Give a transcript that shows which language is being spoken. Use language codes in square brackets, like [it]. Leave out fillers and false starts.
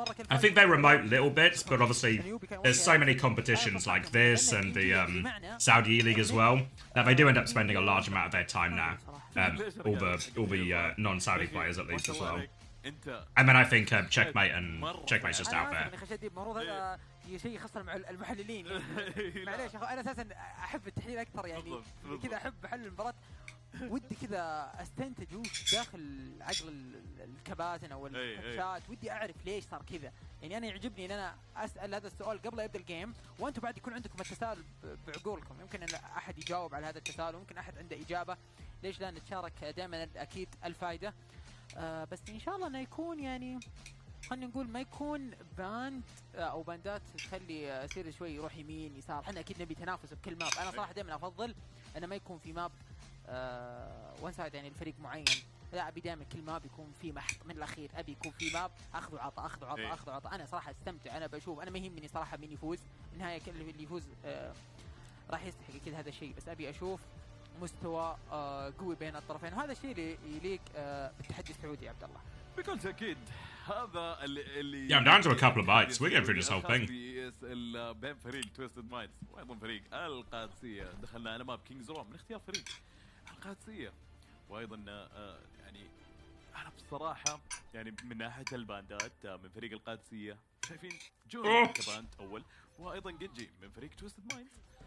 [en] I think they're remote little bits, but obviously there's so many competitions like this and the Saudi League as well that they do end up spending a large amount of their time now. All the non-Saudi players at least as well. And then I think Checkmate's just out there. [ar] شيء خاصة مع المحللين معليش انا اساسا احب التحليل اكثر يعني كذا احب احلل المباراة ودي كذا استنتج وش داخل عقل الكباتن او الكوتشات ودي اعرف ليش صار كذا يعني انا يعجبني ان انا اسال هذا السؤال قبل يبدا الجيم وانتم بعد يكون عندكم التساؤل بعقولكم يمكن ان احد يجاوب على هذا التساؤل وممكن احد عنده اجابة ليش لا نتشارك دائما اكيد الفائدة بس ان شاء الله انه يكون يعني خلينا نقول ما يكون باند او باندات تخلي سير شوي يروح يمين يسار احنا اكيد نبي تنافس بكل ماب انا صراحه دائما افضل انه ما يكون في ماب وان سايد يعني الفريق معين لا ابي دائما كل ماب يكون في محط من الاخير ابي يكون في ماب اخذ وعطى اخذ وعطى اخذ وعطى انا صراحه استمتع انا بشوف انا ما يهمني صراحه مين يفوز النهايه كل اللي يفوز راح يستحق اكيد هذا الشيء بس ابي اشوف مستوى قوي بين الطرفين وهذا الشيء اللي يليق بالتحدي السعودي يا عبد الله بكل تأكيد هذا اللي [en] Yeah, I'm down to a couple of bites. We're getting through this whole thing. [ar] بين فريق تويستد مايندز وايضا فريق القادسية دخلنا على ماب كينجز رو من اختيار فريق القادسية وايضا يعني انا بصراحة يعني من ناحية الباندات من فريق القادسية شايفين جون كباند اول وايضا جنجي من فريق تويستد مايندز